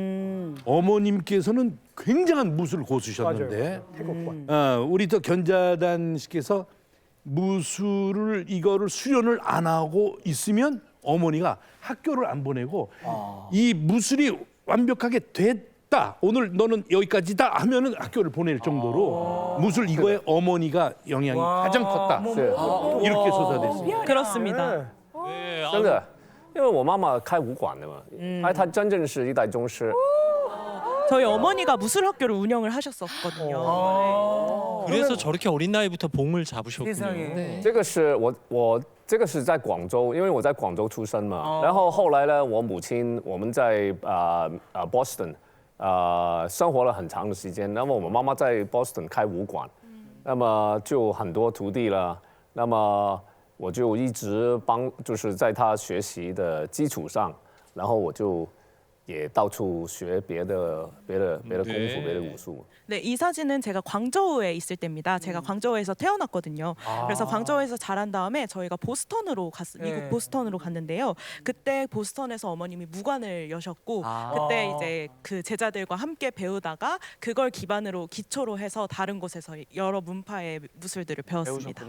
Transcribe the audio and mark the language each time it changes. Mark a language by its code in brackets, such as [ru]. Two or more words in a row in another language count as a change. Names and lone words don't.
[ko] 어머님께서는 굉장한 무술 고수셨는데 우리 또 견자단 씨께서 무술을 이거를 수련을 안 하고 있으면 어머니가 학교를 안 보내고 이 무술이 완벽하게 됐다. 오늘 너는 여기까지다 하면은 학교를 보낼 정도로 무술 이거에 어머니가 영향이 가장 컸다. 이렇게 조사됐습니다. 그렇습니다. 네, [zh] 真的，因为我妈妈开武馆的嘛，她真正是一代宗师。 [ko] 저희 어머니가 무술 학교를 운영을 하셨었거든요. 그래서 저렇게 어린 나이부터 봉을 잡으셨군요. 세상에. 네. [zh] 这个是这个是在广州，因为我在广州出生嘛。然后后来呢，我母亲我们在Boston 生活了很长的时间。那么我妈妈在 Boston 开武馆，那么就很多徒弟了。那么我就一直就是在她学习的基础上，然后我就也到处学别的功夫、别的武术。 [ko] 네, 이 사진은 제가 광저우에 있을 때입니다. 제가 광저우에서 태어났거든요. 그래서 광저우에서 자란 다음에 저희가 미국 보스턴으로 갔는데요. 그때 보스턴에서 어머님이 무관을 여셨고 그때 이제 그 제자들과 함께 배우다가 그걸 기초로 해서 다른 곳에서 여러 문파의 무술들을 배웠습니다.